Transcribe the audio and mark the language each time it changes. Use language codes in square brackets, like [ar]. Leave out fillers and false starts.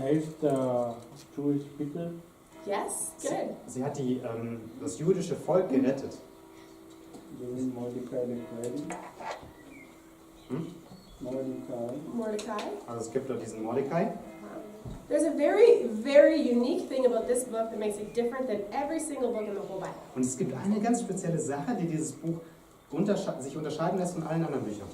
[en] Saved the Jewish people. Yes, good. [de] Sie hat das jüdische Volk gerettet. [en] During Mordecai the Great. Mordecai. [de] Also es gibt da diesen Mordecai. [en] There's a very, very unique thing about this book that makes it different than every single book in the whole Bible. [de] Und es gibt eine ganz spezielle Sache, die dieses Buch sich unterscheiden lässt von allen anderen Büchern.